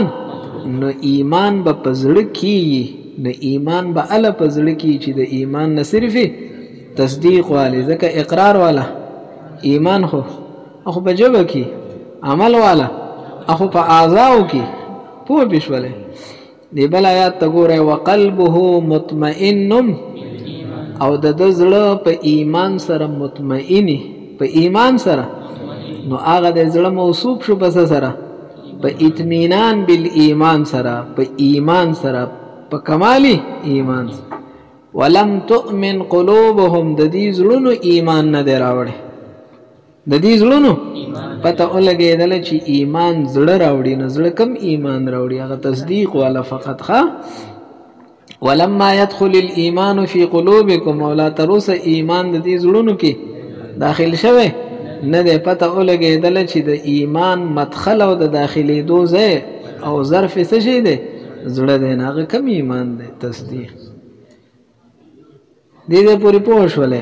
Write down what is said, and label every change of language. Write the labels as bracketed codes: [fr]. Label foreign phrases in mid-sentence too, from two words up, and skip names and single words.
[ps] نو ایمان به په زړه کېږي نو ایمان به هله په زړه کېږي چې د ایمان نه صرف تصدیق والی ځکه اقرار والا ایمان خو په ژبه کې عمل والا خو په اعضاو کې پوه پې شولئ دی بل آیات ته ګورئ [ar] وقلبه مطمئن [ps] او د ده زړه په ایمان سره مطمئني په ایمان سره نو هغه د زړه موصوف شو په څه سره په اطمینان بالایمان سره، په ایمان سره، په کمالی ایمان سره. [ar] ولم تؤمن قلوبهم، [ps] د دې زړونو ایمان نه دی راوړی، د دې زړونو پته ولګېدله چې ایمان زړه راوړي، نو زړه کم ایمان راوړي؟ هغه تصدیق والا فقط. ښه [ar] ولما يدخل الايمان في قلوبكم، [ps] او لا تر اوسه ایمان د دې زړونو کې داخل شوی نه دی. پته ولګېدله چې د ایمان مدخل او د داخلېدو ځای او ظرف څه شی دی؟ زړه دی. نه هغه کم ایمان دی؟ تصدیق. دې پورې پوه شولې؟